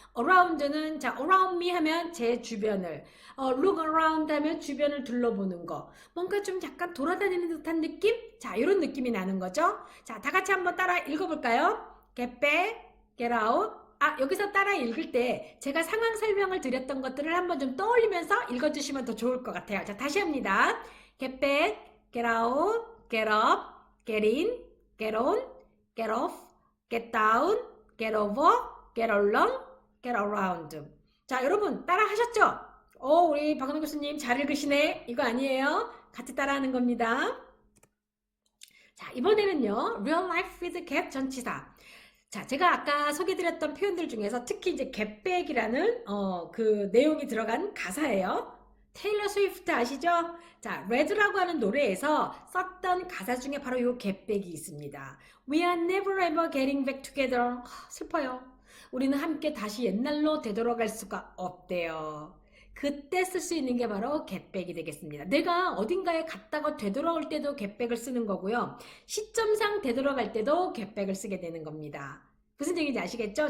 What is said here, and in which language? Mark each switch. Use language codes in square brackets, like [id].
[ko] around는 자, [en] around me [ko] 하면 제 주변을, [en] look around [ko] 하면 주변을 둘러보는 거. 뭔가 좀 약간 돌아다니는 듯한 느낌? 자, 이런 느낌이 나는 거죠. 자, 다 같이 한번 따라 읽어볼까요? [en] get back, get out. [ko] 여기서 따라 읽을 때 제가 상황 설명을 드렸던 것들을 한번 좀 떠올리면서 읽어주시면 더 좋을 것 같아요. 자, 다시 합니다. [en] get back, get out, get up, get in, get on, get off, get down, get over, get along, get around. [ko] 자, 여러분 따라 하셨죠? 우리 박은호 교수님 잘 읽으시네. 이거 아니에요. 같이 따라하는 겁니다. 자, 이번에는요. [en] real life with get 전치사. [ko] 자, 제가 아까 소개드렸던 표현들 중에서 특히 이제 get back이라는 그 내용이 들어간 가사예요. 테일러 스위프트 아시죠? 자, 레드라고 하는 노래에서 썼던 가사 중에 바로 요 get back이 있습니다. [en] We are never ever getting back together. [ko] 슬퍼요. 우리는 함께 다시 옛날로 되돌아갈 수가 없대요. 그때 쓸 수 있는 게 바로 get back이 되겠습니다. 내가 어딘가에 갔다가 되돌아올 때도 get back을 쓰는 거고요. 시점상 되돌아갈 때도 get back을 쓰게 되는 겁니다. 무슨 얘기인지 아시겠죠?